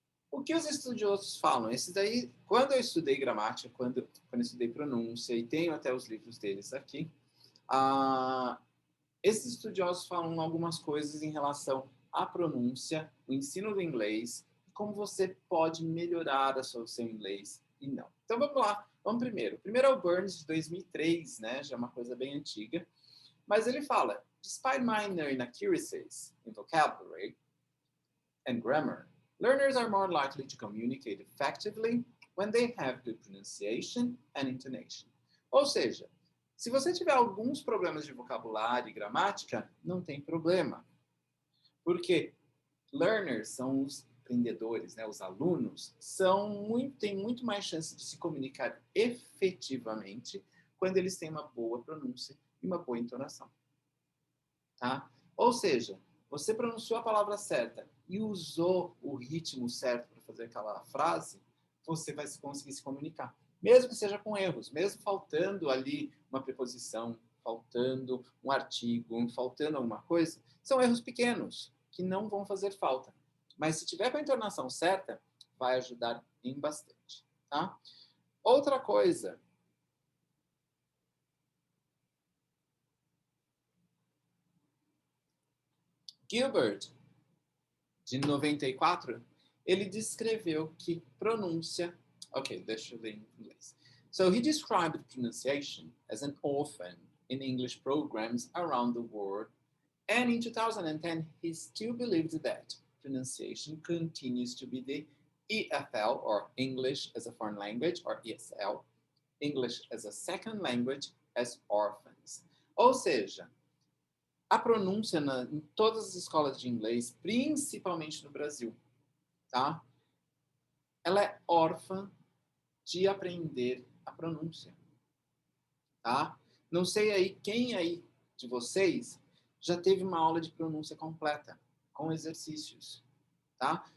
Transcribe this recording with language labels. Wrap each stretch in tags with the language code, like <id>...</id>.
<pt>O que os estudiosos falam? Esses daí, quando eu estudei gramática, quando eu estudei pronúncia, e tenho até os livros deles aqui, esses estudiosos falam algumas coisas em relação à pronúncia, o ensino do inglês, e como você pode melhorar o seu inglês e não. Então vamos lá, vamos primeiro. O primeiro é o Burns, de 2003, né? Já é uma coisa bem antiga. Mas ele fala,</pt> <en>despite minor inaccuracies in vocabulary and grammar, learners are more likely to communicate effectively when they have good pronunciation and intonation.</en> <pt>Ou seja, se você tiver alguns problemas de vocabulário e gramática, não tem problema. Porque learners são os aprendedores, né? Os alunos, têm muito mais chance de se comunicar efetivamente quando eles têm uma boa pronúncia e uma boa entonação. Tá? Ou seja, você pronunciou a palavra certa e usou o ritmo certo para fazer aquela frase, você vai conseguir se comunicar. Mesmo que seja com erros, mesmo faltando ali uma preposição, faltando um artigo, faltando alguma coisa, são erros pequenos que não vão fazer falta. Mas se tiver com a entonação certa, vai ajudar em bastante. Tá? Outra coisa. Gilbert, de 94, ele descreveu que pronúncia... Ok, deixa eu ler em inglês.</pt> <en>So he described pronunciation as an orphan in English programs around the world, and in 2010 he still believed that pronunciation continues to be the EFL, or English as a Foreign Language, or ESL, English as a Second Language, as orphans.</en> <pt>Ou seja, a pronúncia em todas as escolas de inglês, principalmente no Brasil, tá? Ela é órfã de aprender a pronúncia, tá? Não sei aí quem aí de vocês já teve uma aula de pronúncia completa, com exercícios, tá?</pt>